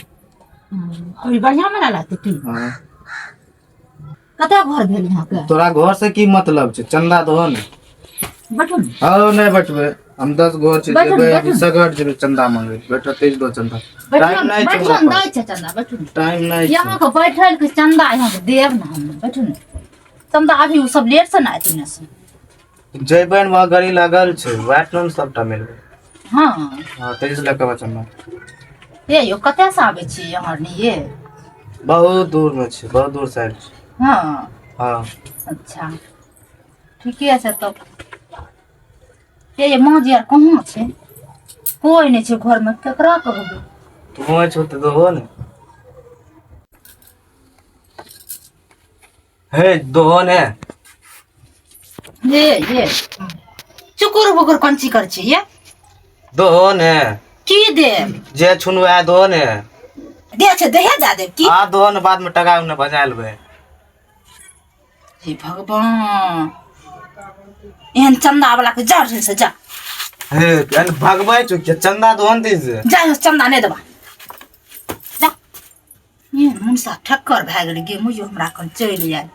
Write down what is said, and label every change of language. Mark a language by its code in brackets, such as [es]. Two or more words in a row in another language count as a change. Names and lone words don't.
[mai] अभी बढ़िया मेला लागतै की? हाँ। कतऽ घर भेल यहाँ के? तोरा घर से की मतलब छै? चंदा दहो ने। बैठू ने। हाँ नहीं बैठबे। हम 10 घर छै बैठू ने, जेबे बैठू अभी ने। सगट जेबे चंदा मांगे। बैठ तेज दो चंदा। बैठू टाइम ने, नहीं छै बैठू हमरा ने, पास। दै छै चंदा बैठू ने। टाइम नहीं यहाँ छै। के बैठल के चंदा यहाँ के देब ना हम। बैठू ने। चंदा अभी उ सब लेट से ना आती ने से। जेबे न वहाँ गाड़ी लागल छै वैट में सबटा मिलबे। हाँ। हाँ तेज लेके बा चंदा। ये यो कतऽ से आबै छी यहाँ ये? बहुत दूर में छै, बहुत दूर से आयल छै। हाँ। हाँ। अच्छा ठीके छै तब। ये माँ जी आर कहाँ छै? कोई नहीं छै घर में, केकरा कहबै? तू छो तो दहो ने। हे दहो ने। ये चुकुर बुकुर कौन ची कर छी ये? दहो ने। की देब? जे छुनवा दहो ने। दे छै दहे जा देब की? हाँ दहो ने बाद में टका उन्हें बजा लेबे। हे भगवान एहन चंदा वाला के जा से जा। हे अन भगवाई चुक के चंदा दहो ने दीजिए। जा चंदा नहीं देबा। जा। ये मुंसा ठक्कर भए गेल गे मुझे हमरा कन चलि आयल।